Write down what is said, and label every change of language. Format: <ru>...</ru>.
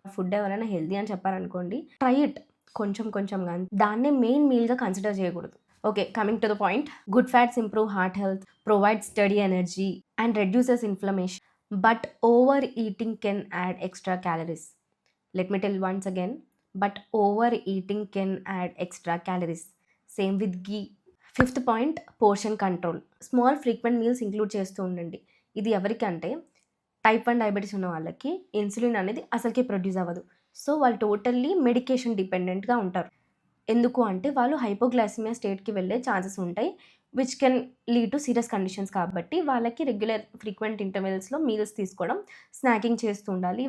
<te>Food ఎవరైనా healthy అని చెప్పారనుకోండి ట్రై ఇట్ కొంచెం కొంచెం, కానీ దాన్నే మెయిన్ మీల్గా కన్సిడర్ చేయకూడదు.</te> <en>Okay, coming to the point. Good fats improve heart health, provide steady energy and reduces inflammation. But over eating can add extra calories. Let me tell once again, but overeating can add extra calories. Same with ghee. Fifth point, portion control. Small frequent meals include</en> <te>చేస్తూ ఉండండి. ఇది ఎవరికంటే type 1 diabetes ఉన్న వాళ్ళకి insulin అనేది అసలుకే produce అవ్వదు. So వాళ్ళు టోటల్లీ మెడికేషన్ డిపెండెంట్గా ఉంటారు. ఎందుకు అంటే వాళ్ళు హైపోగ్లైసిమియా స్టేట్కి వెళ్ళే ఛాన్సెస్ ఉంటాయి</te> <en>Which can lead to serious conditions.</en> <te>కాబట్టి వాళ్ళకి రెగ్యులర్ ఫ్రీక్వెంట్ ఇంటర్వెల్స్లో మీల్స్ తీసుకోవడం, స్నాకింగ్ చేస్తూ ఉండాలి.</te>